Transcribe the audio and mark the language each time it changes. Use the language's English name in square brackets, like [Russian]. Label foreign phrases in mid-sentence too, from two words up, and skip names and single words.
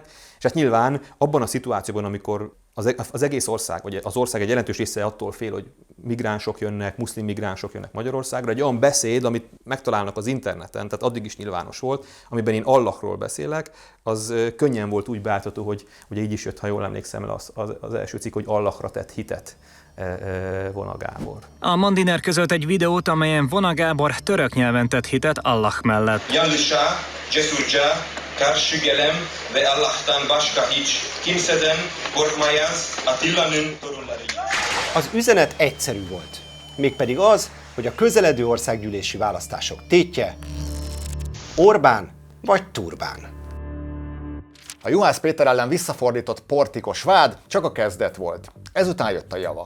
[Hungarian] És hát nyilván abban a szituációban, amikor az egész ország, vagy az ország egy jelentős része attól fél, hogy migránsok jönnek, muszlim migránsok jönnek Magyarországra, egy olyan beszéd, amit megtalálnak az interneten, tehát addig is nyilvános volt, amiben én Allahról beszélek, az könnyen volt úgy beáltató, hogy ugye így is jött, ha jól emlékszem el az első cikk, hogy Allahra tett hitet Vona Gábor. A Mandiner közölt egy videót, amelyen Vona Gábor török nyelven tett hitet Allah mellett. [Turkish] Karşı gelem ve Allah'tan başka hiç kimseden korkmayaz Atilla'nın torunları. [Hungarian] Az üzenet egyszerű volt. Mégpedig az, hogy a közeledő országgyűlési választások tétje Orbán vagy Turbán. A Juhász Péter ellen visszafordított portikos vád csak a kezdet volt. Ezután jött a java.